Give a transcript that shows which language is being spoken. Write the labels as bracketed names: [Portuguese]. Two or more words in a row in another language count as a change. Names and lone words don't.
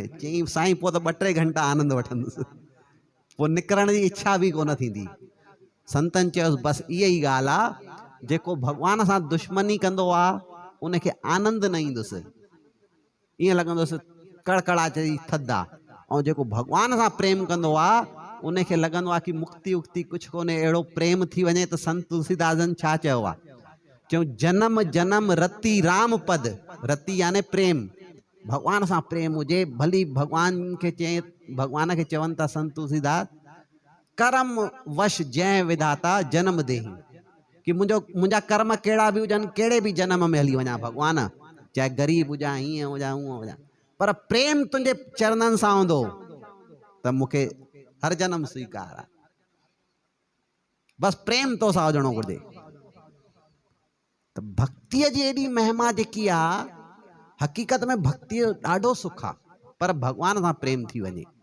[Sindhi] चई साईं पोइ त 2-3 घंटा आनंद वठंदुसि, पोइ निकिरण जी इच्छा बि कोन थींदी। संतन चयोसि बसि इहा ई ॻाल्हि आहे, जेको भगवान सां दुश्मनी कंदो आहे उनखे आनंद न ईंदुसि, ईअं लॻंदुसि कड़कड़ाती थधि आहे। ऐं जेको भगवान सां प्रेम कंदो आहे उनखे लॻंदो आहे कि मुक्ति उक्ति कुझु कोन्हे, अहिड़ो प्रेम थी वञे। त संत तुलसीदासन छा चयो आहे? चयो [Awadhi] जन्म जन्म रति राम पद, [Sindhi] रति यानी प्रेम, भगवान सां प्रेम हुजे। भली भगवान खे चए, भगवान खे चवनि था संत तुलसीदास, [Awadhi] कर्म वश जय विधाता जन्म देही, [Sindhi] कि मुंहिंजा कर्म कहिड़ा बि हुजनि, कहिड़े बि जन्म में हली वञा भगवान, चाहे ग़रीब हुजां, हीअं हुजां, हूअं हुजां, पर प्रेम तुंहिंजे चरणनि सां हूंदो त मूंखे हर जन्म स्वीकार आहे। बसि प्रेम तो सां हुजणो घुरिजे। त भक्तिअ जी एॾी महिमा जेकी आहे, हक़ीक़त में भक्ति जो ॾाढो सुख आहे, पर भगवान सां प्रेम थी वञे।